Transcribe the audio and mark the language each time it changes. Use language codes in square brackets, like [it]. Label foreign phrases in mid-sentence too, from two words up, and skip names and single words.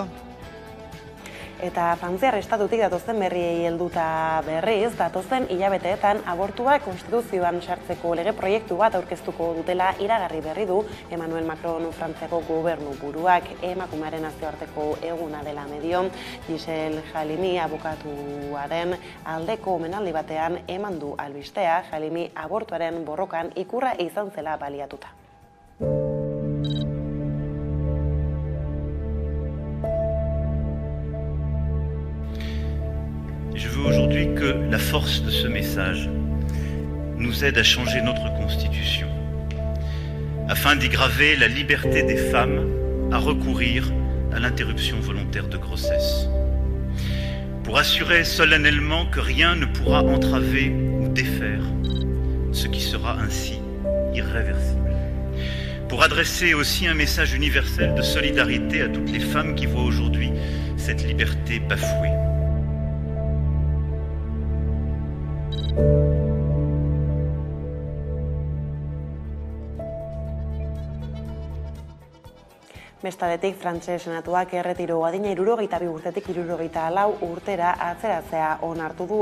[eu] Eta Frantziar estatutik datozen berriei helduta berriz, datozen hilabeteetan abortua konstituzioan sartzeko lege proiektu bat aurkeztuko dutela iragarri berri du Emmanuel Macron Frantziako gobernu buruak. Emakumearen nazioarteko eguna dela medio, Giselle Halimi abokatuaren aldeko omenaldi batean eman du albistea, Halimi abortuaren borrokan ikurra izan zela baliatuta. [fr] Je veux aujourd'hui que la force de ce message nous aide à changer notre Constitution, afin d'y graver la liberté des femmes à recourir à l'interruption volontaire de grossesse, pour assurer solennellement que rien ne pourra entraver ou défaire ce qui sera ainsi irréversible, pour adresser aussi un message universel de solidarité à toutes les femmes qui voient aujourd'hui cette liberté bafouée. [eu] Bestaldetik, Frantses Senatuak erretiro adina 62 urtetik 64 urtera atzeratzea onartu du.